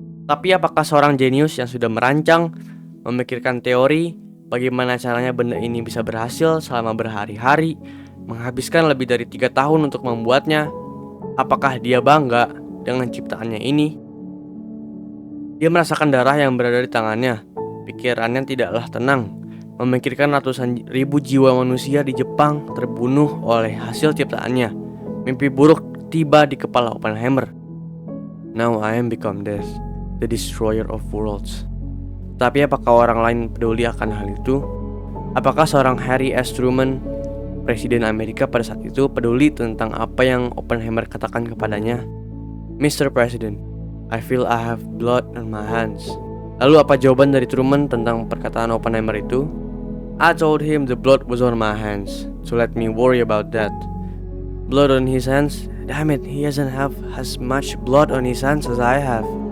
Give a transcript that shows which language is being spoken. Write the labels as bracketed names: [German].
[Indonesian] Tapi apakah seorang jenius yang sudah merancang, memikirkan teori, bagaimana caranya benda ini bisa berhasil selama berhari-hari, menghabiskan lebih dari 3 tahun untuk membuatnya, apakah dia bangga dengan ciptaannya ini? Dia merasakan darah yang berada di tangannya, pikirannya tidaklah tenang, memikirkan ratusan ribu jiwa manusia di Jepang terbunuh oleh hasil ciptaannya. Mimpi buruk tiba di kepala Oppenheimer. [English] Now I am become death, the destroyer of worlds. [Indonesian] Tapi apakah orang lain peduli akan hal itu? Apakah seorang Harry S. Truman, Presiden Amerika pada saat itu, peduli tentang apa yang Oppenheimer katakan kepadanya? [English] Mr. President, I feel I have blood on my hands. [Indonesian] Lalu apa jawaban dari Truman tentang perkataan Oppenheimer itu? [English] I told him the blood was on my hands, so let me worry about that. Blood on his hands? Damn it, he doesn't have as much blood on his hands as I have.